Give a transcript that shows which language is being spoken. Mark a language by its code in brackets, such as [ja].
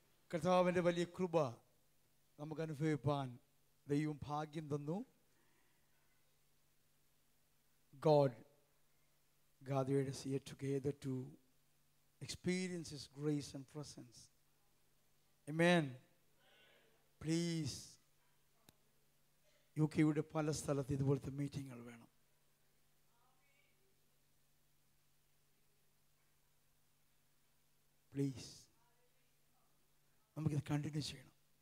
[ml] കർത്താവിൻ്റെ വലിയ കൃപ നമുക്ക് അനുഭവിപ്പാൻ ദൈവം ഭാഗ്യം തന്നു. [en] God gathered us here together to experience His grace and presence. Amen. [ml] Please, യുകെയുടെ പല സ്ഥലത്ത് ഇതുപോലത്തെ മീറ്റിങ്ങുകൾ വേണം. പ്ലീസ്, നമുക്കിത് കണ്ടിന്യൂ ചെയ്യണം.